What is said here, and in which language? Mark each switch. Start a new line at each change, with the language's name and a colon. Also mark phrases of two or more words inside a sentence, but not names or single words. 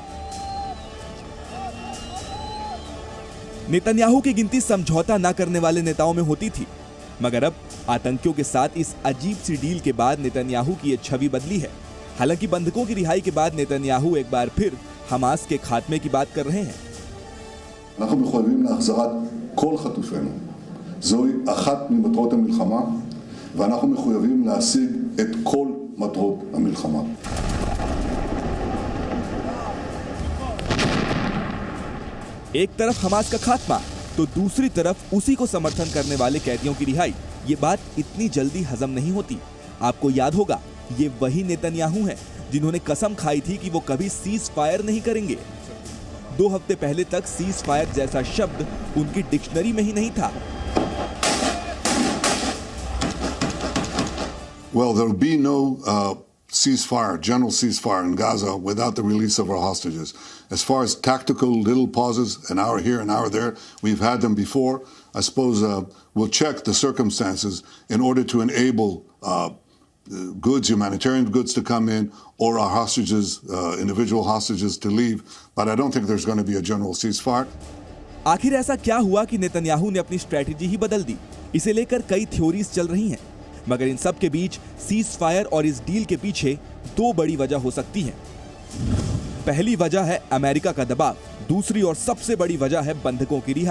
Hindi: नेतन्याहू की गिनती समझौता न करने वाले नेताओं में होती थी, मगर अब आतंकियों के साथ इस अजीब सी डील के बाद नेतन्याहू की ये छवि बदली है। हालांकि बंधकों की रिहाई के बाद नेतन्याहू एक बार फिर हमास के खात्मे की बात कर रहे हैं।
Hebrew: אנחנו מחויבים להחזרת כל חטופינו. זוהי אחת ממטרות המלחמה, ואנחנו מחויבים להשיג את כל מטרות המלחמה.
Hindi: एक तरफ हमास का खात्मा तो दूसरी तरफ उसी को समर्थन करने वाले कैदियों की रिहाई। ये बात इतनी जल्दी हजम नहीं होती। आपको याद होगा, ये वही नेतन्याहू हैं जिन्होंने कसम खाई थी कि वो कभी
English: ceasefire
Hindi: नहीं करेंगे। 2 हफ्ते पहले तक
English: ceasefire
Hindi: जैसा शब्द उनकी डिक्शनरी में ही नहीं था।
English: Well, there will be no ceasefire, general ceasefire in Gaza without the release of our hostages. As far as tactical little pauses, an hour here, an hour there, we've had them before. I suppose we'll check the circumstances in order to enable goods, humanitarian goods to come in, or our hostages, individual hostages to leave. But I don't think there's going to be a general ceasefire.
Hindi: आखिर ऐसा क्या हुआ कि नेतन्याहू ने अपनी स्ट्रेटेजी ही बदल दी? इसे लेकर कई थ्योरीज चल रही हैं, मगर इन सब के बीच
English: ceasefire
Hindi: और इस डील के पीछे 2 बड़ी वजह हो सकती हैं। पहली वजह है अमेरिका का दबाव, दूसरी और सबसे बड़ी वजह है बंधकों की रिहाई।